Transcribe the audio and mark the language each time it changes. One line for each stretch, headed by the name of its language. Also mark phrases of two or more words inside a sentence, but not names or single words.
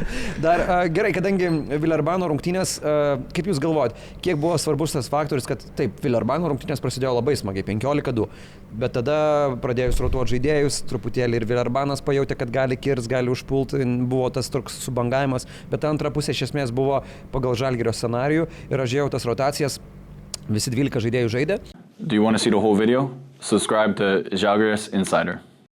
Lithuanian: Dar gerai, kadangi Villerbano rungtynės, kaip jūs galvojat, kiek buvo svarbus tas faktorius, kad taip, Villerbano rungtynės prasidėjo labai smagiai, 15-2, bet tada pradėjus rotuoti žaidėjus, truputėlį ir Villerbanas pajautė, kad gali kirs, gali užpulti, buvo tas toks subangavimas, bet antra pusė iš esmės buvo pagal Žalgirio scenarijų ir aš žiūrėjau tas rotacijas, visi 12 žaidėjų žaidė.
English: Do you want to see the whole video? Subscribe to Žalgiris Insider.